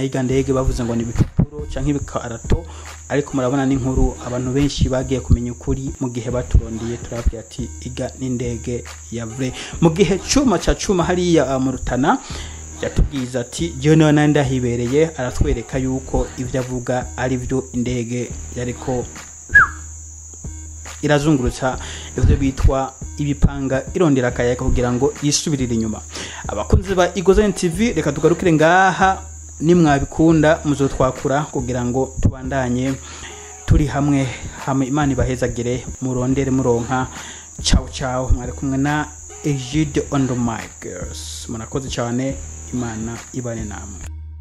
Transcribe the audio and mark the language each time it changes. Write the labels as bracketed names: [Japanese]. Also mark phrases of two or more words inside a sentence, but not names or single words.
[Rundi] yiga ndege bavuze ngo ni bipapuro canke ibikarato ariko murabona n'inkuru abantu benshi bagiye kumenya ukuri mu gihe baturondiye turabwiye ati iga n'indege ya vrai mu gihe cuma hariya mu Rutana yatubwiza ati je none ndahibereye aratwereka yuko ivyo avuga ari byo indege yariko irazungurutsa ivyo bitwa ibipanga irondera akayaga kugira ngo yisubirire inyuma. Abakunzi ba Igozen TV reka tugarukire ngaha nimwabikunda muzotwakura kugira ngo tubandanye turi hamwe Imana ibahezagire murondere muronka. Ciao mwari kumwe na Egide [English] on the mic girls, [Rundi] munakoze cyane, Imana ibane namwe.